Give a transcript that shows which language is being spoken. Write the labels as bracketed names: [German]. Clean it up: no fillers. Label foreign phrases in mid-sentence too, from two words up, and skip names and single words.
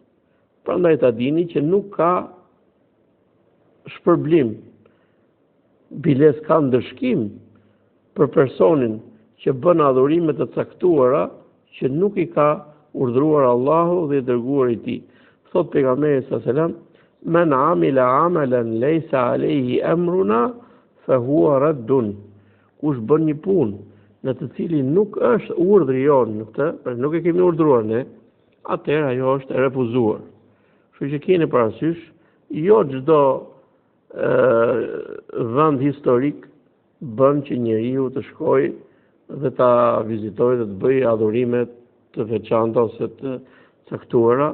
[Albanian] Prandaj ta dini që nuk ka shpërblim, biles ka ndëshkim për personin që bën adhurime të caktuara që nuk i ka urdhëruar Allahu dhe i dërguari i tij. Thot pejgamberi [Arabic] صلى الله عليه وسلم, "من عمل عملا ليس عليه أمرنا فهو رد." [Albanian] Kush bën një punë në të cilin nuk është urdhri jon në këtë, nuk e kemi urdhëruar ne, atëherë ajo është e refuzuar. Kështu që keni parasysh, jo çdo vend historik bën që njeriu të shkojë dhe ta vizitojë dhe të bëjë adhurime të veçanta ose të caktuara.